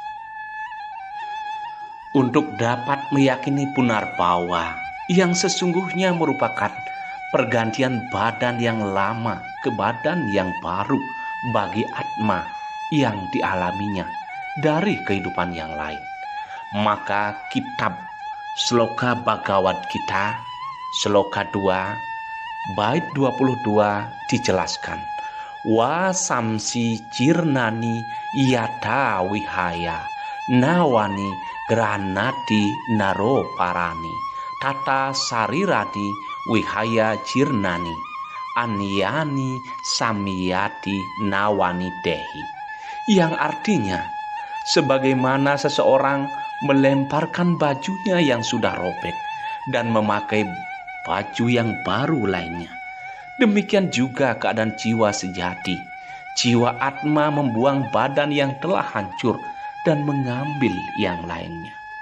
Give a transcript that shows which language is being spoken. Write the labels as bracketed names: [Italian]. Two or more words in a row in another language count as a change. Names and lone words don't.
[Indonesian] Untuk dapat meyakini punarbawa yang sesungguhnya merupakan pergantian badan yang lama ke badan yang baru bagi atma yang dialaminya dari kehidupan yang lain, maka kitab Sloka Bhagavad Gita Sloka 2 bait 22 dijelaskan, [Sanskrit] वासांसि जीर्णानि यथा विहाय नवानि गृह्णाति नरो पराणि तथा शरीराणि विहाय जीर्णानि अन्यानि संयाति नवानि देही, [Indonesian] yang artinya sebagaimana seseorang melemparkan bajunya yang sudah robek dan memakai baju yang baru lainnya, demikian juga keadaan jiwa sejati. Jiwa atma membuang badan yang telah hancur dan mengambil yang lainnya.